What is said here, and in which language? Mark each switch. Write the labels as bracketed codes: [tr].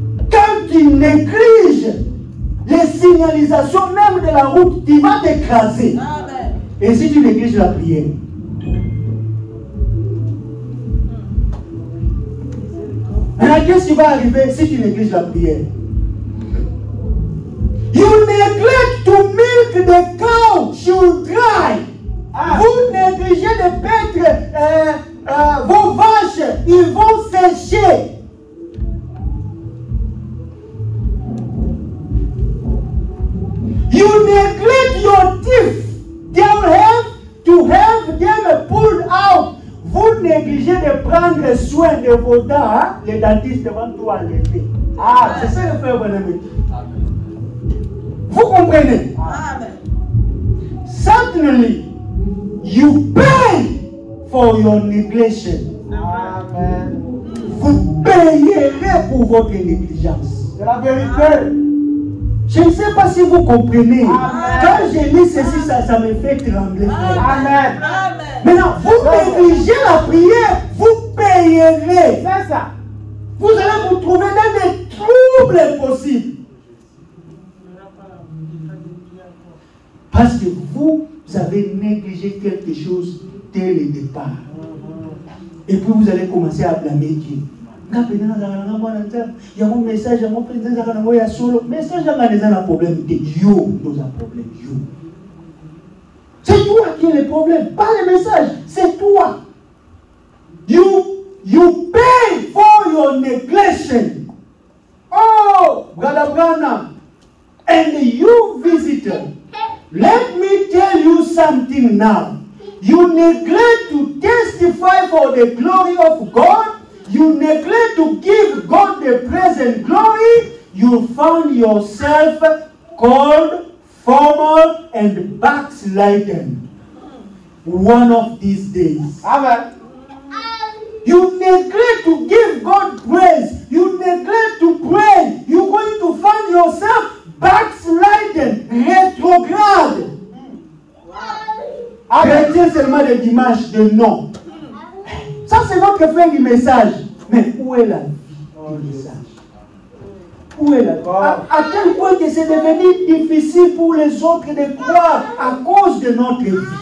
[fr] Quand tu négliges les signalisations même de la route, tu vas t'écraser. Amen. Et si tu négliges la prière? Alors, qu'est-ce qui va arriver si tu négliges la prière? [en] You neglect to milk the cow, she will dry. [fr] Vous négligez de paître vos vaches, ils vont sécher. [en] You neglect your teeth, they will have to have them pulled out. [fr] Vous négligez de prendre soin de vos dents, hein? Les dentistes vont tout enlever. Ah, c'est ça le frère Branham dit. Vous comprenez? Amen. [en] Certainly, you pay for your neglection. [fr] Amen. Vous payerez pour votre négligence. C'est la vérité. Je ne sais pas si vous comprenez. Amen. Quand je lis ceci, ça me fait trembler. Amen. Amen. Maintenant, vous négligez la prière, vous payerez. C'est ça. Vous allez vous trouver dans des troubles possibles. Parce que vous avez négligé quelque chose dès le départ. Et puis vous allez commencer à blâmer Dieu. Il y a un message, il y a un solo. Message, il y a un problème de Dieu. Nous avons un problème de Dieu. C'est toi qui as le problème, pas le message, c'est toi. [en] You pay for your neglection. Oh, Brother Branham, and you visitor, let me tell you something now. You neglect to testify for the glory of God. You neglect to give God the praise and glory. You found yourself called formal and backslidden one of these days. Amen. You neglect to give God praise. You neglect to pray. You're going to find yourself backslidden, rétrograde. [fr] Chrétien seulement le dimanche de non. Ça c'est notre fin du message. Mais où est la vie du message? Où est la vie? À quel point que c'est devenu difficile pour les autres de croire à cause de notre vie.